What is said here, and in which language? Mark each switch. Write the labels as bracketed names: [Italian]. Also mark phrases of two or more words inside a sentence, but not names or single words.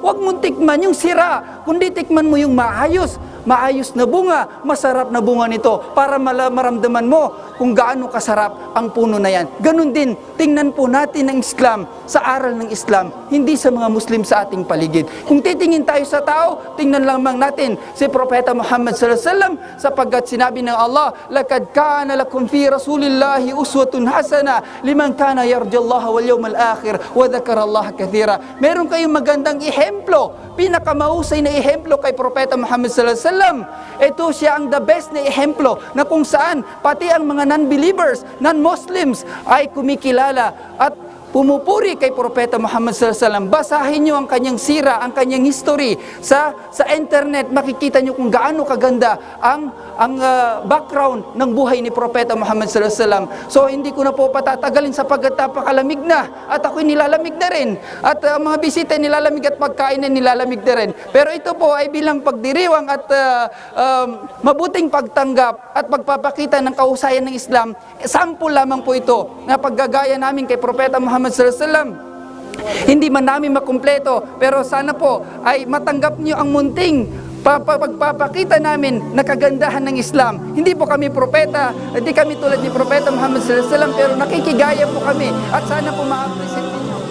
[Filipino] Huwag mong tikman yung sira, kundi tikman mo yung maayos na bunga, masarap na bunga nito para maramdaman mo kung gaano kasarap ang puno na yan. Ganun din, tingnan po natin ang Islam sa aral ng Islam, hindi sa mga Muslim sa ating paligid. Kung titingin tayo sa tao, tingnan lamang natin si Propeta Muhammad [Arabic] صلى الله عليه وسلم, [Filipino] sapagkat sinabi ng Allah, [Arabic] "لقد كان لكم في رسول الله أسوة حسنة لمن كان يرجو الله واليوم الآخر وذكر الله كثيرا." [Filipino] Meron kayong magandang ehemplo, pinakamahusay na ehemplo kay Propeta Muhammad [Arabic] صلى الله عليه وسلم. [Filipino] Ito siya ang [English] the best [Filipino] na ehemplo na kung saan pati ang mga [English] non-believers, non-Muslims [Filipino] ay kumikilala at pumupuri kay Propeta Muhammad [Arabic] صلى الله عليه وسلم. [Filipino] Basahin niyo ang kanyang sira, ang kanyang history sa internet, makikita niyo kung gaano kaganda ang background ng buhay ni Propeta Muhammad [Arabic] صلى الله عليه وسلم. [Filipino] So hindi ko na po patatagalin sapagkat napakalamig na at ako'y nilalamig na rin. At mga bisita nilalamig at pagkain na nilalamig na rin. Pero ito po ay bilang pagdiriwang at mabuting pagtanggap at pagpapakita ng kahusayan ng Islam. Sample lamang po ito na paggagaya namin kay Propeta Muhammad [Arabic] صلى الله عليه وسلم. [Filipino] Hindi man namin makumpleto, pero sana po ay matanggap niyo ang munting pagpapakita namin na kagandahan ng Islam. Hindi po kami propeta, hindi kami tulad ni Propeta Muhammad [Arabic] صلى الله عليه وسلم, [Filipino] pero nakikigaya po kami at sana po ma-appreciate